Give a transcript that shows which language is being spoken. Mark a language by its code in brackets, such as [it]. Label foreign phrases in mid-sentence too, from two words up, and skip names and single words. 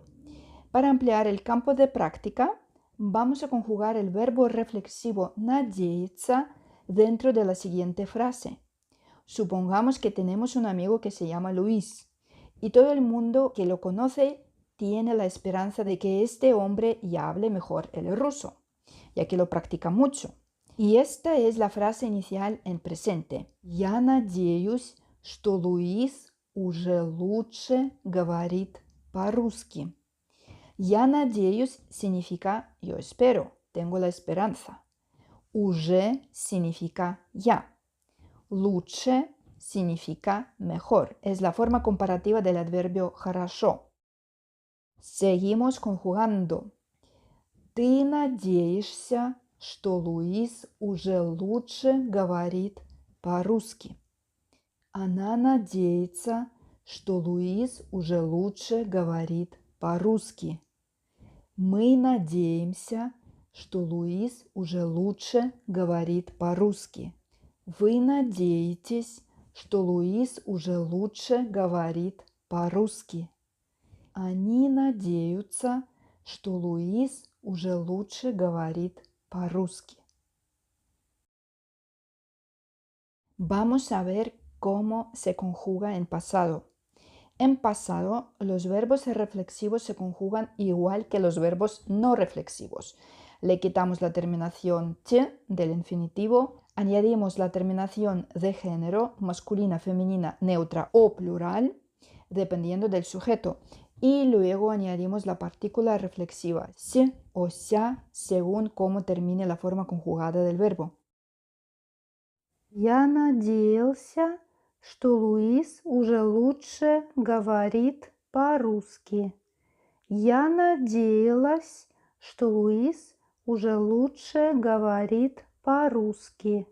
[es] Para ampliar el campo de práctica, vamos a conjugar el verbo reflexivo надеяться dentro de la siguiente frase. Supongamos que tenemos un amigo que se llama Luis y todo el mundo que lo conoce tiene la esperanza de que este hombre ya hable mejor el ruso, ya que lo practica mucho. Y esta es la frase inicial en presente. [ru] Я надеюсь, что Луис уже лучше говорит по-русски. Я надеюсь [es] significa yo espero, tengo la esperanza. Уже significa ya. Лучше significa mejor. Es la forma comparativa del adverbio хорошо. Seguimos conjugando. [ru] Ты надеешься, что Луис уже лучше говорит по-русски. Она надеется, что Луис уже лучше говорит по-русски. Мы надеемся, что Луис уже лучше говорит по-русски. Вы надеетесь, что Луис уже лучше говорит по-русски. Они надеются, что Луис уже лучше говорит по-русски. [es] Vamos a ver cómo se conjuga en pasado. En pasado, los verbos reflexivos se conjugan igual que los verbos no reflexivos. Le quitamos la terminación ch del infinitivo, añadimos la terminación de género, masculina, femenina, neutra o plural, dependiendo del sujeto, y luego añadimos la partícula reflexiva si o ся según cómo termine la forma conjugada del verbo. [ru] Я надеялся, что Луис уже лучше говорит по-русски. Я надеялась, что Луис уже лучше говорит по-русски.